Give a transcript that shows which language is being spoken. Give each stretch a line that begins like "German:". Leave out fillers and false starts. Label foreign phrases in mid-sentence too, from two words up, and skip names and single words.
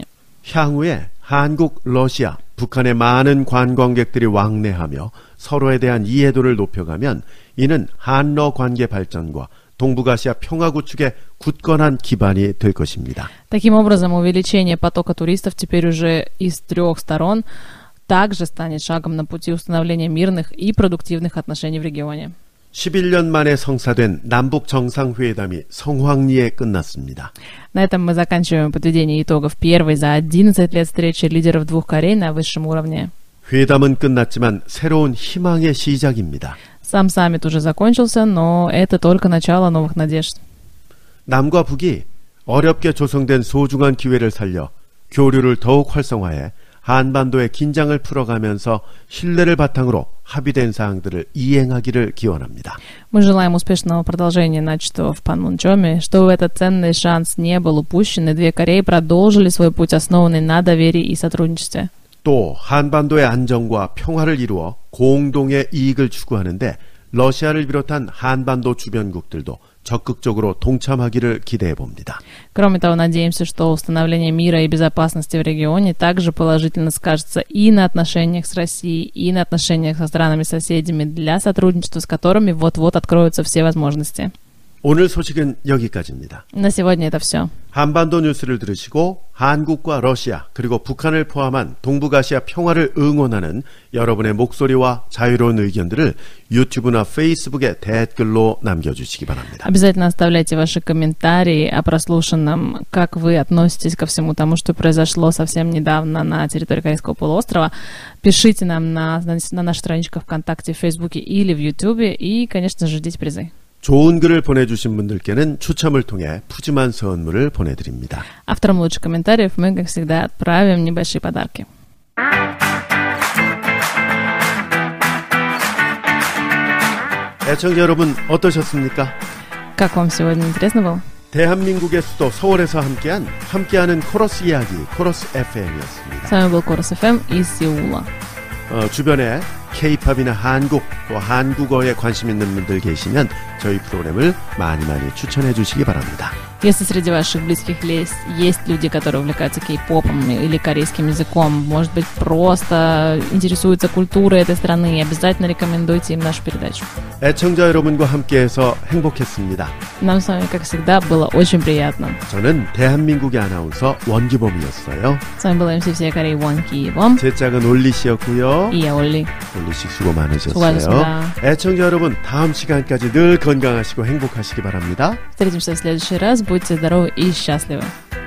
Korean: 향후에 한국, 러시아, 북한의 많은 관광객들이 왕래하며 서로에 대한 이해도를 높여가면 이는 한러 관계 발전과 동북아시아 평화 구축의 굳건한 기반이 될 것입니다.
Russian: Таким образом, увеличение потока туристов теперь уже из трех сторон также станет шагом на пути установления мирных и продуктивных отношений в регионе.
Korean: 11년 만에 성사된 남북 정상회담이 성황리에 끝났습니다.
Russian: На этом мы заканчиваем подведение итогов первой за 11 лет встречи лидеров двух Корей на высшем уровне.
Korean: 회담은 끝났지만 새로운 희망의 시작입니다.
Russian: Сам саммит уже закончился, но это только начало новых надежд.
Korean: 남과 북이 어렵게 조성된 소중한 기회를 살려 교류를 더욱 활성화해 한반도의 긴장을 풀어가면서 신뢰를 바탕으로 합의된 사항들을 이행하기를 기원합니다.
Russian: Мы желаем успешного продолжения начатого в Панмунчоме, чтобы этот ценный шанс не был упущен, и две Кореи продолжили свой путь, основанный на доверии и сотрудничестве.
Korean: 또 한반도의 안정과 평화를 이루어 공동의 이익을 추구하는데 러시아를 비롯한 한반도 주변국들도 적극적으로 동참하기를 기대해 봅니다.
Russian: Кроме того, надеемся, что установление мира и безопасности в регионе также положительно скажется и на отношениях с Россией, и на отношениях со странами-соседями для сотрудничества, с которыми вот-вот откроются все возможности.
Korean: 오늘 소식은 여기까지입니다.
Russian: На сегодня это все.
Korean: 한반도 뉴스를 들으시고 한국과 러시아 그리고 북한을 포함한 동북아시아 평화를 응원하는 여러분의 목소리와 자유로운 의견들을 유튜브나 페이스북에 댓글로 남겨주시기 바랍니다.
Russian: Обязательно оставляйте ваши комментарии о прослушанном, как вы относитесь ко всему тому, что произошло совсем недавно на территории Корейского полуострова. Пишите нам на наших страничках ВКонтакте, в Фейсбуке или в Ютубе и, конечно же, ждите призы.
Korean: 좋은 글을 보내주신 분들께는 추첨을 통해 푸짐한 선물을 보내드립니다.
Russian: Авторам лучших комментариев мы, как всегда, отправим небольшие подарки.
Korean: 애청자 여러분 어떠셨습니까?
Russian: Как вам сегодня интересно было?
Korean: 대한민국의 수도 서울에서 함께하는 코러스 이야기 코러스 FM이었습니다.
Russian: С вами был Корус FM из Сеула.
Korean: 주변에 K-팝이나 한국 또 한국어에 관심 있는 분들 계시면 저희 프로그램을 많이 추천해 주시기 바랍니다.
Russian: Если среди ваших близких есть люди, которые увлекаются кей-попом или корейским языком, может быть, просто интересуются культурой этой страны, обязательно рекомендуйте им нашу передачу.
Korean: 애청자 여러분과 함께해서 행복했습니다.
Russian: Нам с вами, как всегда, было очень приятно.
Korean: 저는 대한민국의 아나운서 원기범이었어요.
Russian: С вами была MC всей Кореи Вон Ки-бом.
Korean: 제 짝은 올리 씨였고요.
Russian: И я Олли.
Korean: 올리 씨 수고 많으셨어요. 수고하셨습니다. 애청자 여러분 다음 시간까지 늘 건강하시고 행복하시기 바랍니다.
Russian: Встретимся в следующий раз. Будьте здоровы и счастливы.